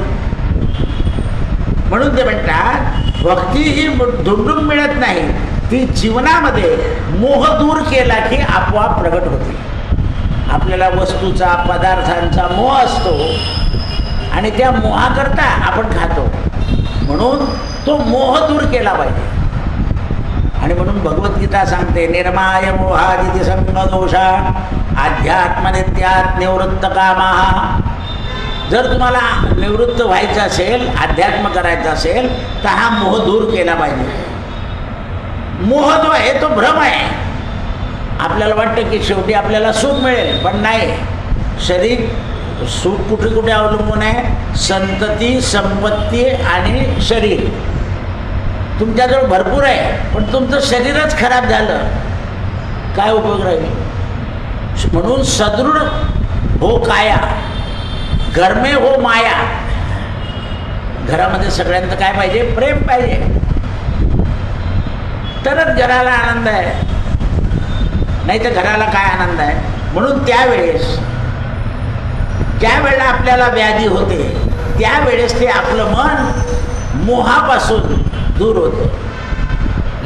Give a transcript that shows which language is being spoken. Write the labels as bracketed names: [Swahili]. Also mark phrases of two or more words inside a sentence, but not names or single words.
[Marathi] म्हणून ते म्हणतात भक्ती ही धुंडून मिळत नाही, ती जीवनामध्ये मोह दूर केला की आपोआप प्रगट होते. आपल्याला वस्तूचा, पदार्थांचा मोह असतो आणि त्या मोहाकरता आपण खातो. म्हणून तो मोह दूर केला पाहिजे. आणि म्हणून भगवद्गीता सांगते [Sanskrit] निर्माय मोहादिति संगदोषा अध्यात्मनित्यात् निवृत्त कामाः. [Marathi] जर तुम्हाला निवृत्त व्हायचं असेल, अध्यात्म करायचं असेल तर हा मोह दूर केला पाहिजे. मोह जो आहे तो भ्रम आहे. आपल्याला वाटतं की शेवटी आपल्याला सुख मिळेल, पण नाही. शरीर सुख कुठे कुठे अवलंबून आहे, संतती, संपत्ती आणि शरीर. तुमच्याजवळ भरपूर आहे पण तुमचं शरीरच खराब झालं, काय उपयोग राहील. म्हणून [Hindi] सदृढ हो काया, घर में हो माया. [Marathi] घरामध्ये सगळ्यांचं काय पाहिजे, प्रेम पाहिजे, तरच घराला आनंद आहे, नाही तर घराला काय आनंद आहे. म्हणून त्यावेळेस ज्या वेळेला आपल्याला व्याधी होते त्यावेळेस ते आपलं मन मोहापासून दूर होतं.